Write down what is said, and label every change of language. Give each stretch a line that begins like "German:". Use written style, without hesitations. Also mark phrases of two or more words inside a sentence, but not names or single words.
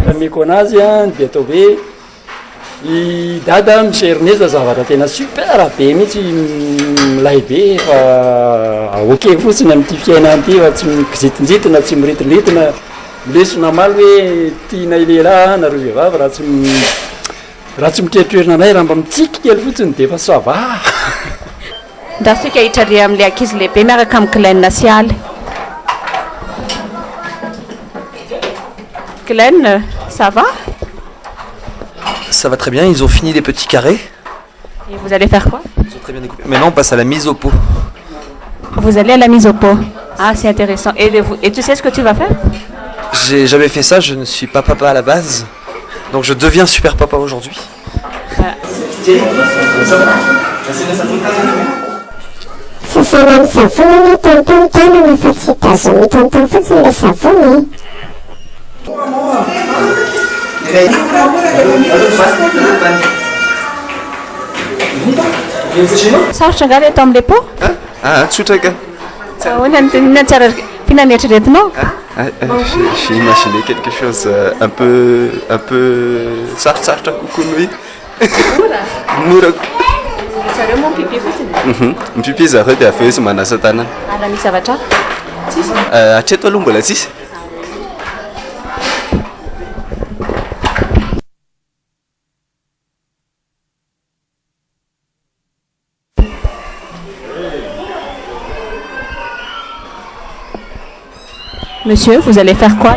Malagasy: Ameko anazy a dia atao hoe i dada miserneza zavatra tena super be mihitsy milay be fa ok fotsiny amin'ity fiainana ity fa tsy mikizitinjitina tsy miritiritina milesona maly hoe tiana ilelahy nareo vehivavy raha tsy miteritrerina anay raha mba mitsiky kely fotsiny dia efa
French: ça va.
Malagasy: Ndasika hitrare amin'ilay ankizy lehibe miaraka amin'ny Glenn sy Aly.
French: Glenn, ça va? Ça va très bien, ils ont fini les petits carrés. Et vous allez faire quoi? Ils ont très bien découpé. Maintenant on passe à la mise au pot. Vous allez à la mise au pot. Ah, c'est intéressant. Et tu sais ce que tu vas faire? J'ai jamais fait ça, je ne suis pas papa à la base. Donc je deviens super papa aujourd'hui.
Malagasy: Sasanany savony tonton tanana fa tsy tazony tonton fotsiny le savony. Sarotra nga le atao amin'ilay pot? Tsotra ka. Ahoana tsara fina nieritreretinao?
French: J'ai imaginé quelque chose un peu
Malagasy: sarotsarotra kokoa noho mora. Zareo moa mipipi fotsiny? Mipipi zareo dia avy eo izy manasa tanana. Raha misy zavatra? Hatreto aloha mbola tsisy.
French: Monsieur, vous allez faire quoi là?